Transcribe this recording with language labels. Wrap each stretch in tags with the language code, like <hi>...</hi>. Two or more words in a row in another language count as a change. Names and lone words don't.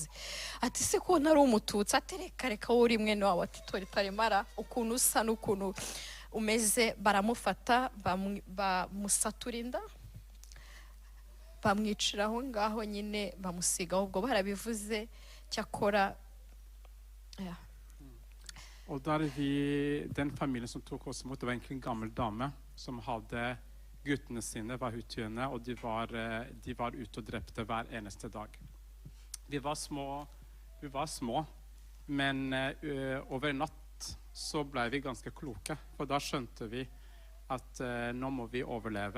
<rw>Ati se ko ntari Umututsi? Ati reka wowe uri mwene wabo wa Tito Rutaremara, ukuntu usa n'ukuntu umeze. Baramufata bamusatura inda, bamwiciraho ngaho nyine, bamusigaho. Ubwo barabivuze cyakora.</rw> <no>Og den familien som tok oss imot, det var egentlig en gammel dame som hadde guttene sine, var hutyene, og de var ute og drepte hver eneste dag. Vi var små, men over natt så ble vi ganske kloke, for da skjønte vi at nå må vi overleve.</no>